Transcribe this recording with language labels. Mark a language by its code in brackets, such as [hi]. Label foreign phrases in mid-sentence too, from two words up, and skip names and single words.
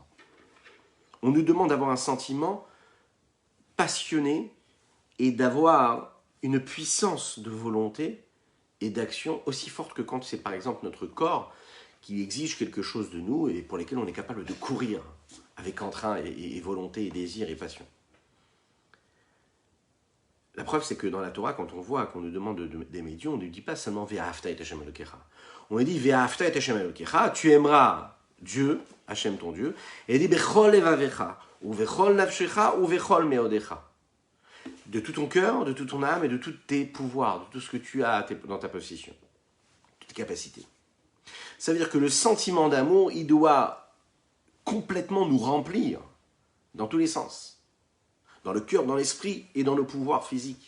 [fr] On nous demande d'avoir un sentiment passionné et d'avoir une puissance de volonté et d'action aussi forte que quand c'est par exemple notre corps qui exige quelque chose de nous et pour lesquels on est capable de courir avec entrain et volonté et désir et passion. La preuve, c'est que dans la Torah, quand on voit qu'on nous demande d'aimer Dieu, on ne dit pas seulement [he] ואהבת את השם אלוקיך. [fr] On dit [he] ואהבת את השם אלוקיך, [fr] tu aimeras Dieu, Hashem ton Dieu, et il dit [he] בכל לבבך, ובכל נפשך, ובכל מאודך. [fr] De tout ton cœur, de toute ton âme et de tous tes pouvoirs, de tout ce que tu as dans ta possession, toutes tes capacités. Ça veut dire que le sentiment d'amour, il doit complètement nous remplir dans tous les sens. Dans le cœur, dans l'esprit et dans le pouvoir physique.